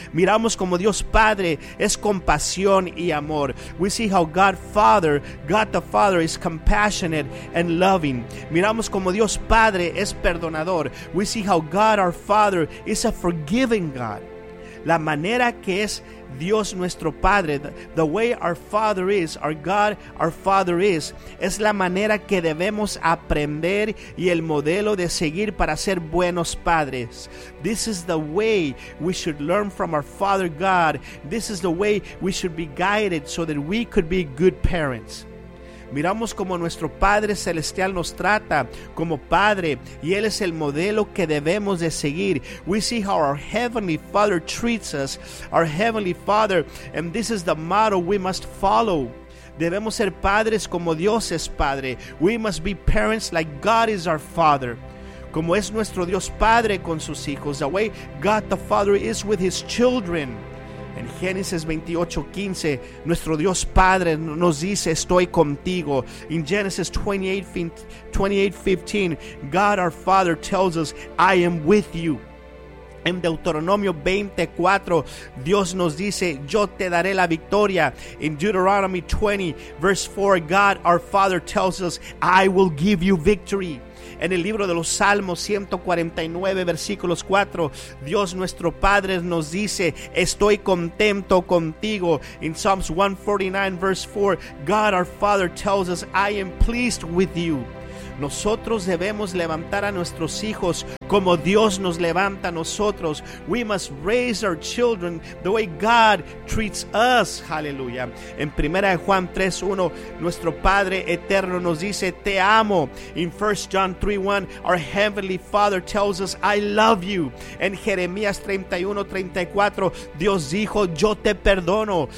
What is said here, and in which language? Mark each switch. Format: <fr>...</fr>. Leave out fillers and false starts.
<es>Miramos cómo Dios Padre es compasión y amor.</es> <en>We see how God the Father is compassionate and loving.</en> <es>Miramos cómo Dios Padre es perdonador.</es> <en>We see how God our Father is a forgiving God.</en> <es>La manera que es Dios nuestro Padre,</es> <en>the way our Father is,</en> <es>our God, our Father is, es la manera que debemos aprender y el modelo de seguir para ser buenos padres.</es> <en>This is the way we should learn from our Father God. This is the way we should be guided so that we could be good parents.</en> <es>Miramos cómo nuestro Padre Celestial nos trata como Padre y Él es el modelo que debemos de seguir.</es> <en>We see how our Heavenly Father treats us, our Heavenly Father, and this is the model we must follow.</en> <es>Debemos ser padres como Dios es Padre.</es> <en>We must be parents like God is our Father.</en> <es>Como es nuestro Dios Padre con sus hijos,</es> <en>the way God the Father is with His children.</en> <es>En Génesis 28:15, nuestro Dios Padre nos dice, estoy contigo.</es> <en>In Genesis 28:15, God our Father tells us, I am with you.</en> <es>En Deuteronomio 24, Dios nos dice, yo te daré la victoria.</es> <en>In Deuteronomy 20, verse 4, God, our Father, tells us, I will give you victory.</en> <es>En el libro de los Salmos 149, versículos 4, Dios nuestro Padre nos dice, estoy contento contigo.</es> <en>In Psalms 149, verse 4, God, our Father, tells us, I am pleased with you.</en> <es>Nosotros debemos levantar a nuestros hijos como Dios nos levanta a nosotros.</es> <en>We must raise our children the way God treats us. Hallelujah.</en> <es>En 1 Juan 3:1, nuestro Padre Eterno nos dice, te amo.</es> <en>In 1 John 3:1, our Heavenly Father tells us, I love you.</en> <es>En Jeremías 31:34, Dios dijo, yo te perdono.</es>